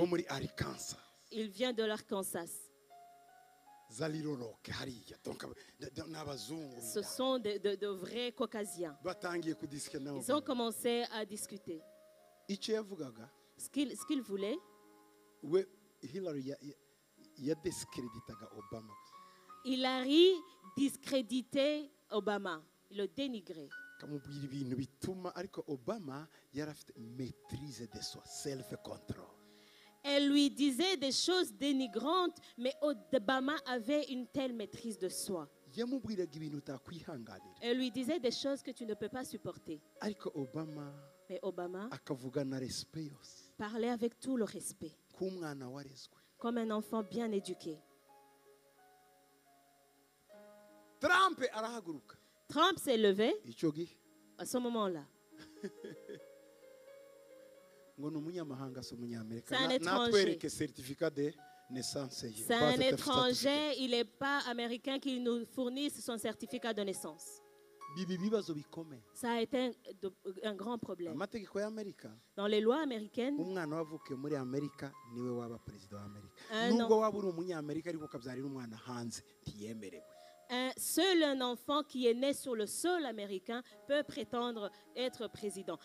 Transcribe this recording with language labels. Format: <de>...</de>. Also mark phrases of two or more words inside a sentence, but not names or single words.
<rw>Wo muri Arkansas.</rw> <fr>Il vient de l'Arkansas.</fr> <rw>Zaliroroke hariya. Donc n'abazungu.</rw> <fr>Ce sont de vrais caucasiens.</fr> <rw>Batangiye kudiska nabo.</rw> <fr>Ils ont commencé à discuter.</fr> <rw>Icyo yavugaga.</rw> <fr>Ce qu'il voulait.</fr> <rw>We Hillary discréditaga Obama.</rw> <fr>Hillary discréditait Obama, il le dénigrait.</fr> <rw>Kamubwira ibintu bituma ariko Obama yarafite</rw> <fr>maîtrise de soi,</fr> <rw>self-control.</rw> <fr>Elle lui disait des choses dénigrantes, mais Obama avait une telle maîtrise de soi.</fr> <rw>Yamubwiraga ibintu utakwihanganira.</rw> <fr>Elle lui disait des choses que tu ne peux pas supporter.</fr> <rw>Ariko Obama</rw> <fr>mais Obama</fr> <rw>akavuga na respect yose.</rw> <fr>Parlait avec tout le respect.</fr> <rw>K'umwana warezwe.</rw> <fr>Comme un enfant bien éduqué.</fr> <rw>Trump arahaguruka.</rw> <fr>Trump s'est levé</fr> <rw>Icyo gihe.</rw> <fr>à ce moment-là.</fr> <rw>Ngo n'umunyamahanga so munyamerika.</rw> <fr>C'est un étranger.</fr> <rw>Natwereke</rw> <fr>certificat de naissance</fr> <rw>ye.</rw> <fr>C'est un étranger, il n'est pas américain qui nous fournisse son certificat de naissance. Ça a été un grand problème. Dans les lois américaines, seul un enfant qui est né sur le sol américain peut prétendre être président.</fr>